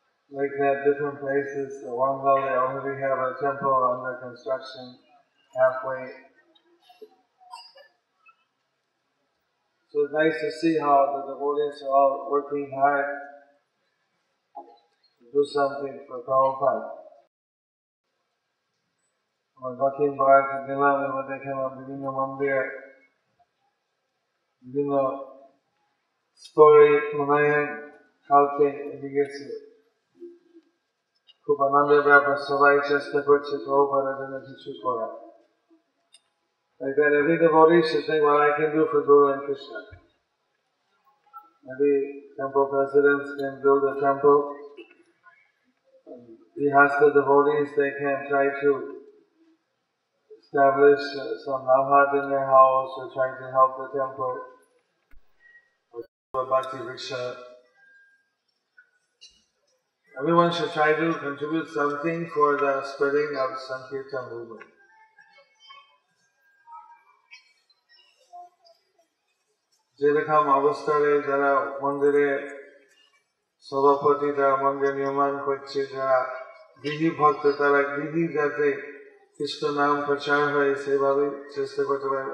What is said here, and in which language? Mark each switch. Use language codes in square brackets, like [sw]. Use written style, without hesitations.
[en] Like that, different places. Wangal, they already have a temple under construction, halfway. So it's nice to see how the devotees are all working hard to do something for Prabhupada. [bn] আমার দক্ষিণ ভারতে গেলাম, এবার দেখলাম বিভিন্ন মন্দির, বিভিন্ন স্তরে উন্নয়ন কালকে এগিয়ে গেছে। খুব আনন্দের ব্যাপার, সবাই চেষ্টা করছে প্রভুপাদের জন্য কিছু করা। [en] Like that, every devotee should think what I can do for Guru and Krishna. Maybe temple presidents can build a temple. He has the devotees, they can try to establish some navhat in their house or try to help the temple. Or Bhakti Vriksha. Everyone should try to contribute something for the spreading of Sankirtan movement. [bn] যেরকম অবস্থায় যারা মন্দিরে সভাপতি, যারা মন্দির নির্মাণ করছে, যারা গৃহী ভক্ত, তারা গৃহী যাতে কৃষ্ণ নাম প্রচার হয় সেভাবে চেষ্টা করতে পারে।